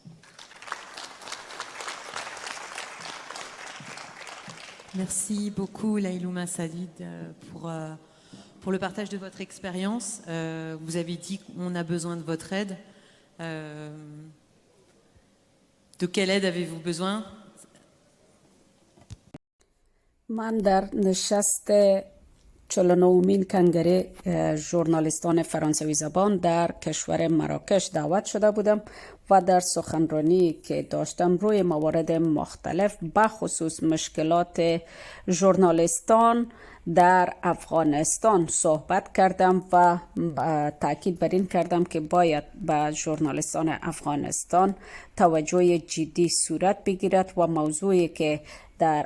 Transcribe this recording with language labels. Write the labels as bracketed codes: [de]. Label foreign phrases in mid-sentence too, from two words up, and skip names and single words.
[fr] Merci beaucoup, Laylouma Sadid, pour le partage de votre expérience. Vous avez dit qu'on a besoin de votre aide. De quelle aide avez-vous besoin? [fa] من در نشست 49مین کنگره ژورنالیستان فرانسوی زبان در کشور مراکش دعوت شده بودم و در سخنرانی که داشتم روی موارد مختلف بخصوص مشکلات ژورنالیستان در افغانستان صحبت کردم و تاکید بر این کردم که باید به ژورنالیستان افغانستان توجه جدی صورت بگیرد و موضوعی که در